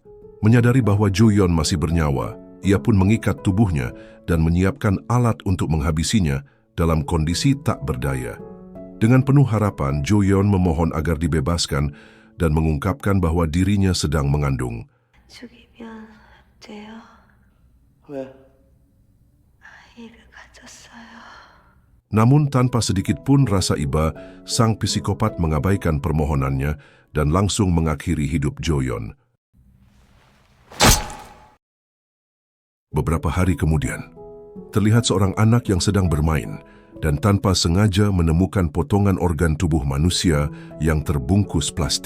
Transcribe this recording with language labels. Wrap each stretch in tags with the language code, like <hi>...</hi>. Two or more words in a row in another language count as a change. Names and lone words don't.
<id>Menyadari bahwa Jo Yeon masih bernyawa, ia pun mengikat tubuhnya dan menyiapkan alat untuk menghabisinya dalam kondisi tak berdaya. Dengan penuh harapan, Jo Yeon memohon agar dibebaskan dan mengungkapkan bahwa dirinya sedang mengandung.</id> <ko>죽이면 돼요. 왜? 아이를 가졌어요.</ko> <id>Namun tanpa sedikit pun rasa iba, sang psikopat mengabaikan permohonannya dan langsung mengakhiri hidup Jo Yeon. Beberapa hari kemudian, terlihat seorang anak yang sedang bermain dan tanpa sengaja menemukan potongan organ tubuh manusia yang terbungkus plastik.</id>